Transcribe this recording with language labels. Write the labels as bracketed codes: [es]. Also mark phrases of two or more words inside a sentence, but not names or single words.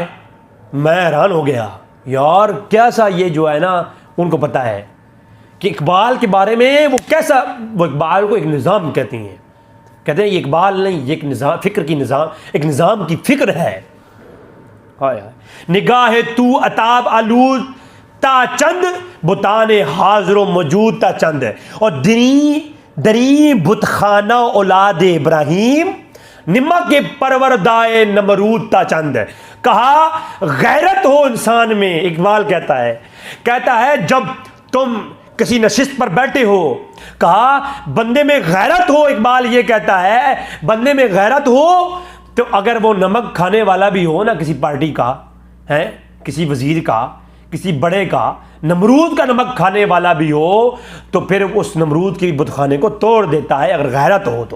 [ur] میں حیران ہو گیا، یار کیسا یہ جو ہے نا ان کو پتہ ہے کہ اقبال کے بارے میں وہ کیسا، وہ اقبال کو ایک نظام کہتے ہیں یہ اقبال نہیں، یہ ایک نظام، فکر کی نظام، ایک نظام کی فکر ہے۔ [fa] نگاہ تو عتاب آلود تا چند بتان حاضر و موجود تا چند اور دری بت خانہ اولاد ابراہیم نمک کے پروردائے نمرود تا چند۔ [ur] کہا غیرت ہو انسان میں، اقبال کہتا ہے جب تم کسی نشست پر بیٹھے ہو، کہا بندے میں غیرت ہو، اقبال یہ کہتا ہے بندے میں غیرت ہو تو اگر وہ نمک کھانے والا بھی ہو نا، کسی پارٹی کا ہے، کسی وزیر کا، کسی بڑے کا، نمرود کا نمک کھانے والا بھی ہو تو پھر اس نمرود کی بت خانے کو توڑ دیتا ہے اگر غیرت ہو تو۔